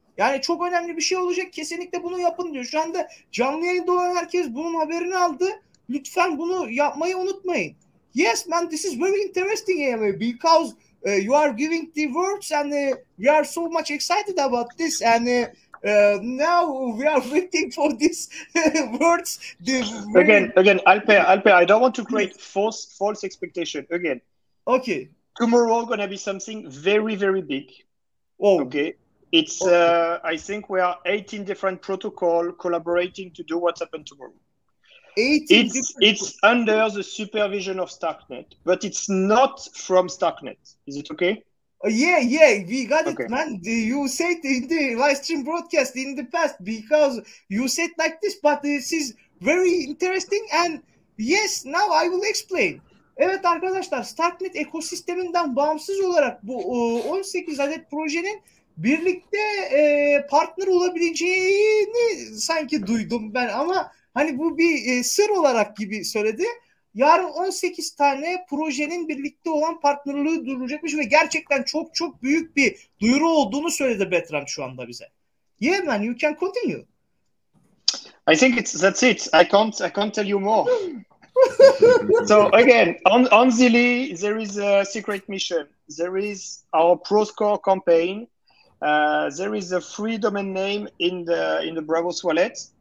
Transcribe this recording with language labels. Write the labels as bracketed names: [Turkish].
[Turkish] Yani çok önemli bir şey olacak. Kesinlikle bunu yapın diyor. Şu anda canlı yayında olan herkes bunun haberini aldı. Lütfen bunu yapmayı unutmayın. [English] Yes man, this is very interesting because you are giving the words and we are so much excited about this and now we are waiting for these words. Again, Alpe, I don't want to create false expectation. Again, okay. Tomorrow gonna be something very, very big. Oh. Okay. It's I think we are 18 different protocol collaborating to do what's happened tomorrow. It's under the supervision of Starknet, but it's not from Starknet. Is it okay? Yeah, we got it, man. You said in the live stream broadcast in the past because you said like this, but this is very interesting and yes, now I will explain. [Turkish] Evet arkadaşlar, Starknet ekosisteminden bağımsız olarak bu 18 adet projenin birlikte partner olabileceğini sanki duydum ben ama hani bu bir sır olarak gibi söyledi. Yarın 18 tane projenin birlikte olan partnerliği duyurulacakmış ve gerçekten çok çok büyük bir duyuru olduğunu söyledi Bertrand şu anda bize. [English] Yeah man, you can continue. I think that's it. I can't tell you more. So again, on Geli, there is a secret mission. There is our ProScore campaign. There is a free domain name in the Braavos wallet.